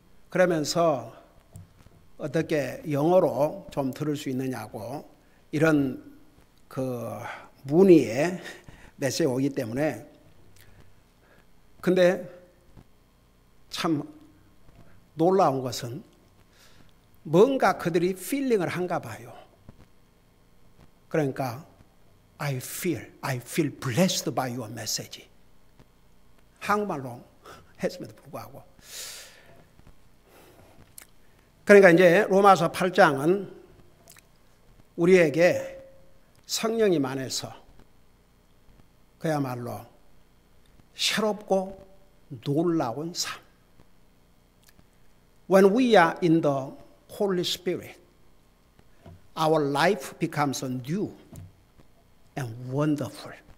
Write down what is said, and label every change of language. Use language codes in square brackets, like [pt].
[ko] 그러면서 어떻게 영어로 좀 들을 수 있느냐고 이런 그 문의에 메시지가 오기 때문에 근데 참 놀라운 것은 뭔가 그들이 필링을 한가 봐요. 그러니까 [en] I feel blessed by your message. [ko] 한국말로 했음에도 불구하고. 그러니까 이제 로마서 8장은 우리에게 성령님 안에서 그야말로 새롭고 놀라운 삶. [en] When we are in the Holy Spirit, our life becomes new and wonderful.